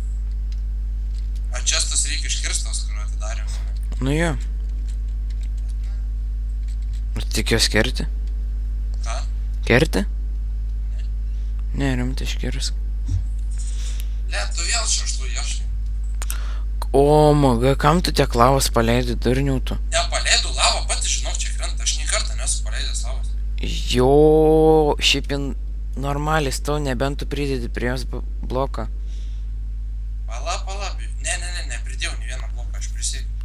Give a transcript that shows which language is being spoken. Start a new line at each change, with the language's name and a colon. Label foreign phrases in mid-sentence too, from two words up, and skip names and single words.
Lithuanian: A čia tas reikia iškirstos, kurio atidarėm, ne? Nu jo. Tik jos kerti? Ką? Kerti? Ne, rimtai iškirsk. Le, tu vėl šeštų ieškai. O, maga, kam tu tiek lavos paleidai, durnių tu? Nepaleidau lavą, pati žinau, čia krenta, aš nei kartą nesu paleidęs lavos. Jo, šiaip normalis tau, nebent tu pridedi prie jos bloką. Pala, nepridėjau nei vieną bloką, aš prisiekiu.